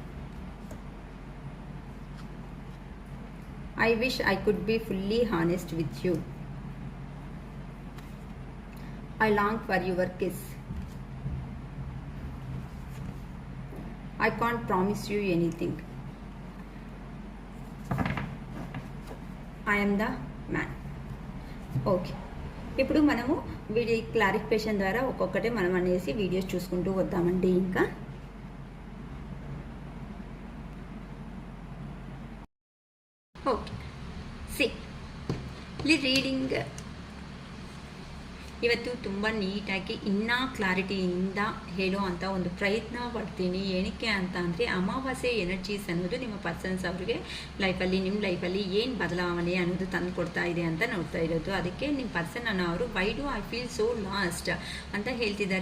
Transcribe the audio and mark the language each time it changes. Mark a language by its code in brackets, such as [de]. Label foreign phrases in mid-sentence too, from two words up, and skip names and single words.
[en] I wish I could be fully honest with you. I long for your kiss. I can't promise you anything. I am the man. [te] ఓకే, ఇప్పుడు మనము [en] video clarification [te] ద్వారా ఒక్కొక్కటే మనం అనేసి వీడియోస్ చూసుకుంటూ వద్దామండి. ఇంకా ఓకే, సి reading [kn] ಇವತ್ತು ತುಂಬ ನೀಟಾಗಿ ಇನ್ನೂ ಕ್ಲಾರಿಟಿಯಿಂದ ಹೇಳೋ ಅಂಥ ಒಂದು ಪ್ರಯತ್ನ ಪಡ್ತೀನಿ. ಏನಕ್ಕೆ ಅಂತ ಅಂದರೆ ಅಮಾವಾಸ್ಯೆ ಎನರ್ಜೀಸ್ ಅನ್ನೋದು ನಿಮ್ಮ ಪರ್ಸನ್ಸ್ ಅವ್ರಿಗೆ ಲೈಫಲ್ಲಿ ನಿಮ್ಮ ಲೈಫಲ್ಲಿ ಏನು ಬದಲಾವಣೆ ಅನ್ನೋದು ತಂದು ಕೊಡ್ತಾ ಇದೆ ಅಂತ ನೋಡ್ತಾ ಇರೋದು. ಅದಕ್ಕೆ ನಿಮ್ಮ ಪರ್ಸನ್ ಅನ್ನೋ ಅವರು [en] why do I feel so lost [kn] ಅಂತ ಹೇಳ್ತಿದ್ದಾರೆ.